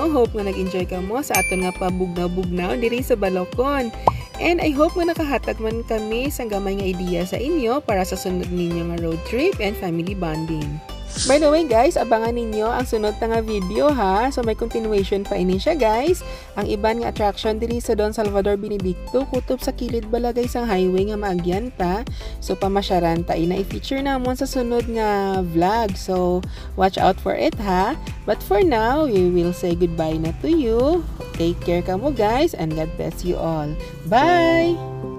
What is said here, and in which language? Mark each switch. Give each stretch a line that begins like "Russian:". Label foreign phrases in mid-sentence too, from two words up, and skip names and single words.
Hiligaynon: Hope nga nag-enjoy ka mo sa aton nga pabugnaw-bugnaw diri sa Balocon.
English: And I hope
Hiligaynon: nga nakahatag man kami sa gamay nga idea sa inyo para sa sunod ninyo nga
English: road trip and family bonding. By the way guys,
Hiligaynon: abangan ninyo ang sunod na nga video ha. So may continuation pa ini siya guys. Ang iban nga attraction diri sa Don Salvador Benedicto kutob sa kilid bala guys ang highway nga maagyan ta. So pamasyaran ta ina i-feature namon sa sunod nga vlog.
English: So watch out for it ha. But for now, we will say goodbye na to you. Take care
Hiligaynon: kamo
English: guys and God bless you all. Bye!